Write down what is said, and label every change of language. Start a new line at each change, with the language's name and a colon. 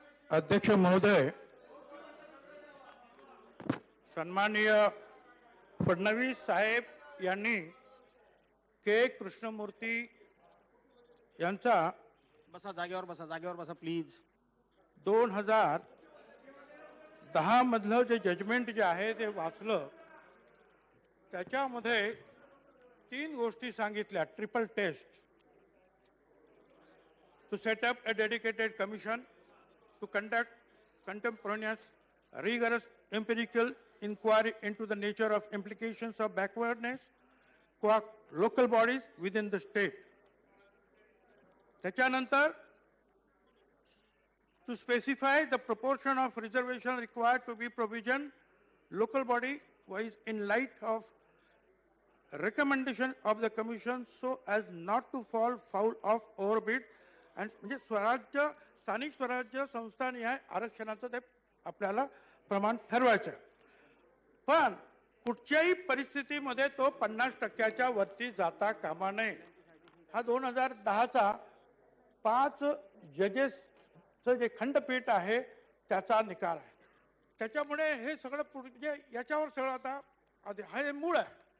Marathi: अध्यक्ष महोदय, सन्माननीय फडणवीस साहेब यांनी के कृष्णमूर्ती यांचा बसा जागेवर बसा प्लीज. 2010 मधलं जे जजमेंट जे आहे ते वाचलं. त्याच्यामध्ये 3 गोष्टी सांगितल्या.
English: Triple test, to set up a dedicated commission to conduct contemporaneous rigorous empirical inquiry into the nature of implications of backwardness for local bodies within the state. त्याच्यानंतर to specify the proportion of reservation required to be provision local body wise in light of recommendation of the commission so as not to fall foul of overbid and
Marathi: म्हणजे स्थानिक स्वराज्य संस्थानिहाय आरक्षणाचं ते आपल्याला प्रमाण ठरवायचं आहे. पण कुठच्याही परिस्थितीमध्ये तो 50% वरती जाता कामा नये. हा 2010चा 5 जजेसचं जे खंडपीठ आहे त्याचा निकाल आहे. त्याच्यामुळे हे सगळं म्हणजे याच्यावर सगळं आता हे मूळ आहे.